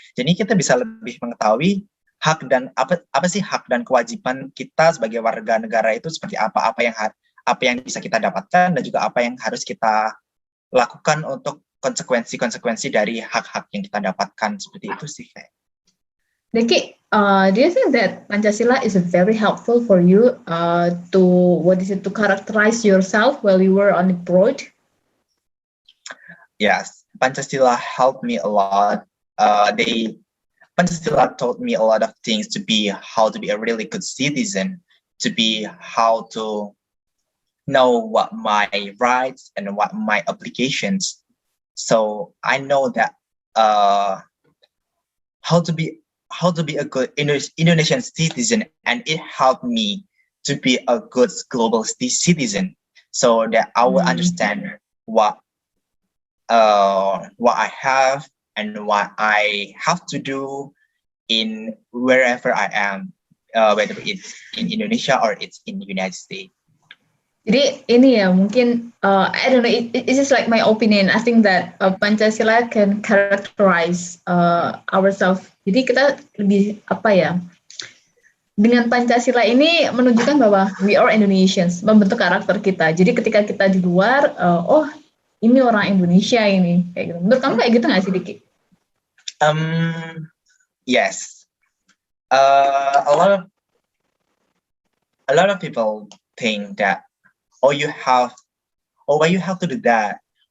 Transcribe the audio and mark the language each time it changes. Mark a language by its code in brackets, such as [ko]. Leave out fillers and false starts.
[id] Jadi kita bisa lebih mengetahui hak dan apa sih hak dan kewajiban kita sebagai warga negara itu seperti apa yang bisa kita dapatkan, dan juga apa yang harus kita lakukan untuk konsekuensi dari hak-hak yang kita dapatkan, seperti itu sih kayak. [en] Deky, do you think that Pancasila is very helpful for you to characterize yourself while you were on the board? Yes, Pancasila helped me a lot. Pancasila taught me a lot of things how to be a really good citizen, how to know what my rights and what my obligations. So I know that how to be a good Indonesian citizen, and it helped me to be a good global citizen, so that I will understand what I have and what I have to do in wherever I am, whether it's in Indonesia or it's in the United States. [id] Jadi ini ya, mungkin [en] I don't know, it's just like my opinion. I think that Pancasila can characterize ourselves. [id] Jadi kita lebih dengan Pancasila ini menunjukkan bahwa [en] we are Indonesians, [id] membentuk karakter kita. Jadi ketika kita di luar, ini orang Indonesia ini, kayak gitu. Menurut kamu kayak gitu nggak sih, Deky? [en] Yes. A lot of people think that why you have to do that,